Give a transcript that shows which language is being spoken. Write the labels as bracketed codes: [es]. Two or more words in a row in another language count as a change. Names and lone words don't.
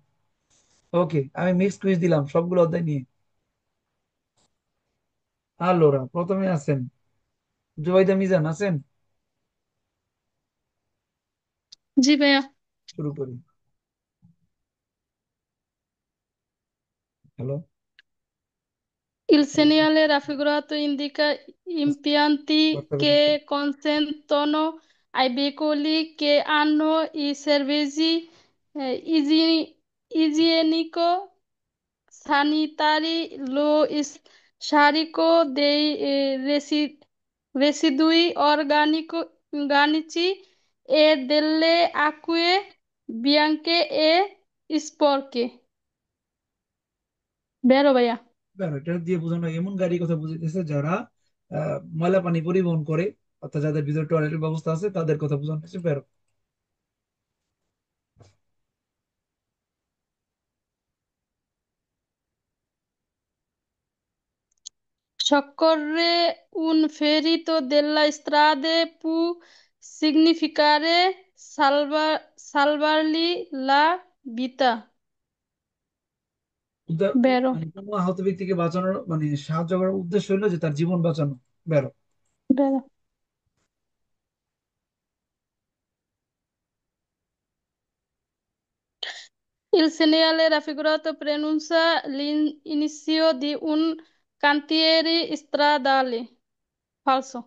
[bn] ওকে, আমি মিক্স কুইজ দিলাম সবগুলো অধ্যায় নিয়ে। আলোরা, প্রথমে আছেন জুবাইদা মিজান, আছেন? জি ভাইয়া। শুরু করি। হ্যালো। [it] Il segnale raffigurato indica impianti [bn] কথা বলুন তো। [it] che consentono ai veicoli che hanno i servizi igienico-sanitari lo scarico dei residui organici e delle acque bianche e sporche. Vero, [bn] ভাইয়া? দেখো, এটা দিয়ে বোঝানো এমন গাড়ির কথা বুঝাইতেছে যারা ময়লা পানি পরিবহন করে, অর্থাৎ যাদের ভিতরে টয়লেটের ব্যবস্থা আছে তাদের কথা বোঝানো হচ্ছে বেরো। [it] Soccorre un ferito della strada può significare salvargli la vita. [bn] উদ্ধার [it] Vero, [bn] মানে কোনো আহত ব্যক্তিকে বাঁচানোর মানে সাহায্য করার উদ্দেশ্য হলো যে তার জীবন বাঁচানো, বেরো। [it] vero. Il segnale raffigurato preannuncia l'inizio di un cantiere stradale. Falso.